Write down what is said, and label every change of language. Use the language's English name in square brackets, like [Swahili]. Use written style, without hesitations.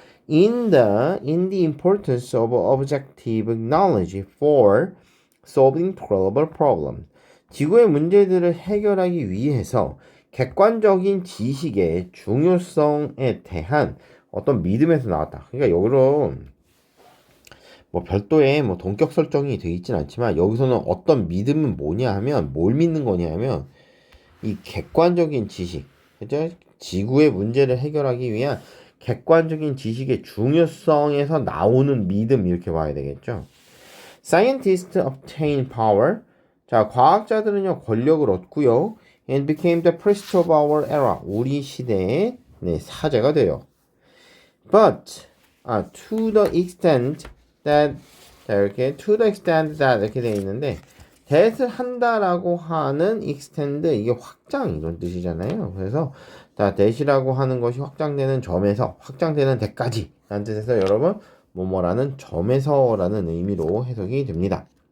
[English] In the importance of objective knowledge for solving global problems. [Korean] 지구의 문제들을 해결하기 위해서 객관적인 지식의 중요성에 대한 어떤 믿음에서 나왔다. 그러니까 여기로 뭐 별도의 뭐 동격 설정이 되어 있진 않지만 여기서는 어떤 믿음은 뭐냐 하면 뭘 믿는 거냐 하면 이 객관적인 지식, 그죠? 지구의 문제를 해결하기 위한 객관적인 지식의 중요성에서 나오는 믿음 이렇게 봐야 되겠죠. [English] Scientists obtain power. [Korean] 자, 과학자들은요 권력을 얻고요. [English] And became the priest of our era. [Korean] 우리 시대의 사제가 돼요. [English] But to the extent that [Korean] 자 이렇게 [English] to the extent that [Korean] 이렇게 되어 있는데 that을 한다라고 하는 extend 이게 확장 이런 뜻이잖아요. 그래서 자 that이라고 하는 것이 확장되는 점에서 확장되는 데까지 라는 뜻에서 여러분 뭐뭐라는 점에서라는 의미로 해석이 됩니다.